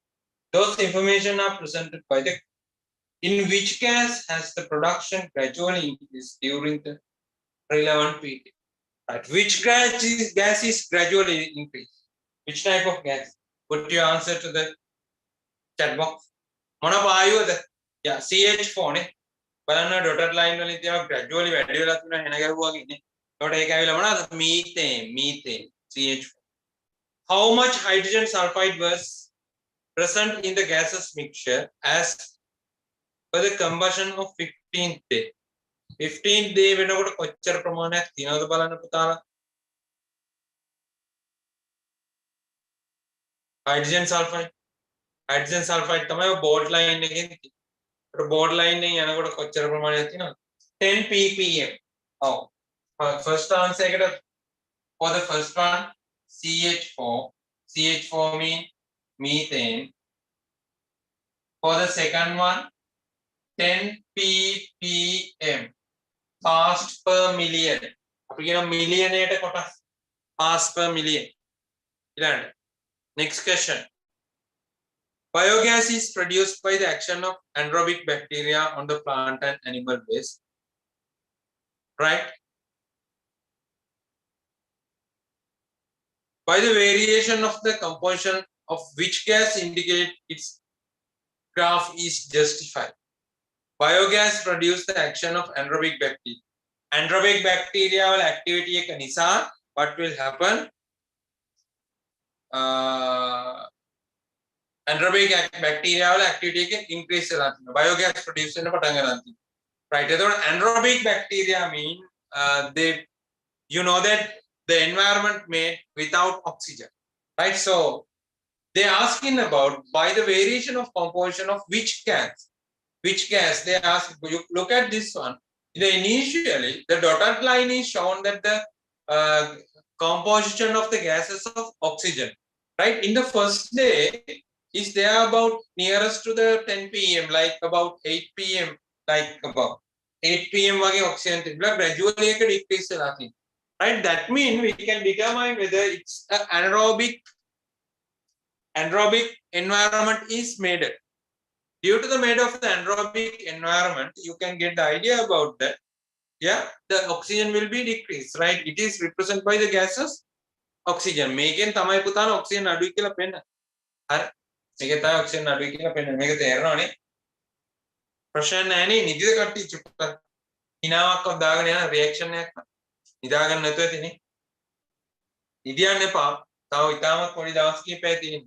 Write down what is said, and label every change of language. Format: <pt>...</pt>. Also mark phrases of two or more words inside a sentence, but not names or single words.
<en>Those information are presented by the in which gas has the production gradually increased during the relevant period. Right? Which gas is gradually increased? Which type of gas? Put your answer to the chat box.</en> <si>මොන බයුවද? Yeah, CH4 ne. බලන්න</si> <en>dotted line</en> <si>වලින් තියෙනවා gradually වැඩි වෙලා තියෙනවා එන ගැහුවා කියන්නේ. ඒකට ඒක ඇවිල්ලා මොනවද?</si> <en>methane CH4. How much hydrogen sulfide was present in the gases mixture as per the combustion of 15th day? 15th day</en> <si>වෙනකොට කොච්චර ප්‍රමාණයක් තියෙනවද බලන්න පුතාලා.</si> <en>hydrogen sulfide</en> <si>තමයි</si> <en>board line</en> <si>එකෙන් තියෙන්නේ. ඒකට</si> <en>board line</en> <si>එකෙන් යනකොට කොච්චර ප්‍රමාණයක් තියෙනවද? 10 ppm.</si> <en>Oh, first answer එකට for the first one CH4 mean methane. For the second one 10 ppm parts per million.</en> <si>අපි කියන million එකට කොටස්</si> <en>parts per million. ඊළඟට next question. Biogas is produced by the action of anaerobic bacteria on the plant and animal waste. Right? By the variation of the composition of which gas indicate its graph is justified. Biogas produce the action of anaerobic bacteria. Anaerobic bacterial activity</en> <si>එක නිසා</si> <en>what will happen? Anaerobic bacterial activity</en> <si>එක increase වෙලා තියෙනවා.</si> <en>Biogas produce</en> <si>වෙන්න පටන් ගන්නවා. Right?</si> <en>එතකොට anaerobic bacteria mean they you know that the environment made without oxygen. Right? So they asking about by the variation of composition of which gas they ask. You look at this one. Initially the dotted line is shown that the composition of the gases of oxygen, right, in the first day is there about nearest to the 10 pm, like about 8 pm, like about 8 pm wage oxygen තිබුණා gradually එක decrease</en> <si>වෙලා තියෙනවා.</si> <en>Right? That means we can determine whether it's an anaerobic environment is made. Due to the made of the anaerobic environment, you can get the idea about that. Yeah, the oxygen will be decreased, right? It is represented by the gases oxygen.</en> <si>මේකෙන් තමයි පුතාන oxygen අඩුයි කියලා පෙන්නන්නේ. හරි. මේකේ තමයි oxygen අඩුයි කියලා පෙන්නන්නේ. මේක තේරෙනවනේ. ප්‍රශ්න නැහැ නේ. නිදිද කට්ටිය චුට්ටක්. හිනාවක් දාගෙන යන රියැක්ෂන් එකක්. නිදාගන්න නැතුව තියෙන්නේ. නිදියන්න එපා. තව ඉතාමත් පොඩි දවස් කිහිපයක් තියෙන්නේ.</si>